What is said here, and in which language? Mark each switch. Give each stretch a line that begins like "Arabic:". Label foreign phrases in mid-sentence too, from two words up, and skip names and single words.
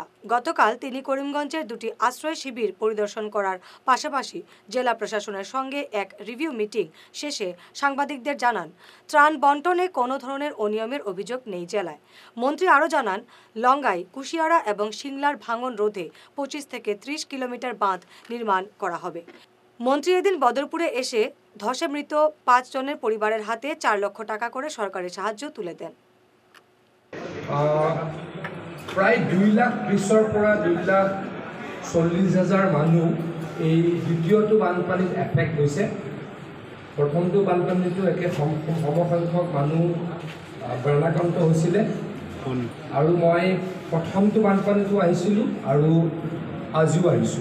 Bangla: গতকাল তিনি করিমগঞ্জের দুটি আশ্রয় শিবির পরিদর্শন করার পাশাপাশি জেলা প্রশাসনের সঙ্গে এক
English: review meeting
Bangla: শেষে সাংবাদিকদের জানান ত্রাণ বন্টনে কোনো ধরনের অনিয়মের অভিযোগ নেই জেলায়। মন্ত্রী আরও জানান লঙ্গাই, কুশিয়ারা এবং সিংলার ভাঙন রোধে 25 থেকে 30 কিলোমিটার বাঁধ নির্মাণ করা হবে। মন্ত্রী এদিন বদরপুরে এসে ধসে মৃত 5 জনের পরিবারের হাতে 4 লক্ষ টাকা করে সরকারি সাহায্য তুলে দেন।
Assamese: প্ৰায় 2,20,000 পৰা 2,40,000 মানুহ এই দ্বিতীয়টো বানপানীত এফেক্ট হৈছে। প্ৰথমটো বানপানীটো একে সমসংখ্যক মানুহ প্ৰাণাক্ৰান্ত হৈছিলে আৰু মই প্ৰথমটো বানপানীটো আহিছিলোঁ আৰু আজিও আহিছোঁ।